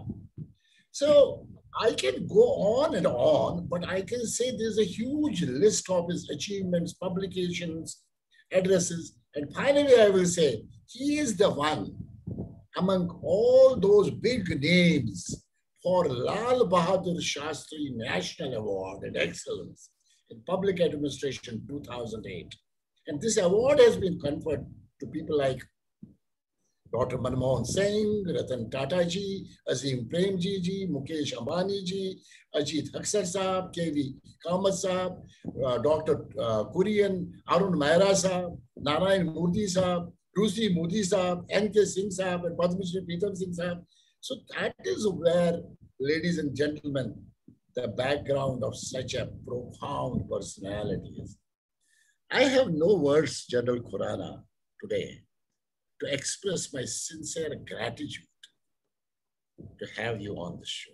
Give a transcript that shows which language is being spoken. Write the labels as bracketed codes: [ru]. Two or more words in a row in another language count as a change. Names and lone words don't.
[en] So I can go on and on, but I can say there's a huge list of his achievements, publications, addresses, and finally I will say he is the one among all those big names for Lal Bahadur Shastri National Award and Excellence in Public Administration 2008. And this award has been conferred to people like Dr. Manmohan Singh, Ratan Tata ji, Azim Premji ji, Mukesh Ambani ji, Ajit Haksar Saab, KV Kamath Saab, Dr. Kurian, Arun Mehra Saab, Narayan Murthy Saab, Rusi Modi Saab, N.K. Singh Saab, and Padma Shri Pritam Singh Saab. So that is where, ladies and gentlemen, the background of such a profound personality is. I have no words, General Khurana, today to express my sincere gratitude to have you on the show.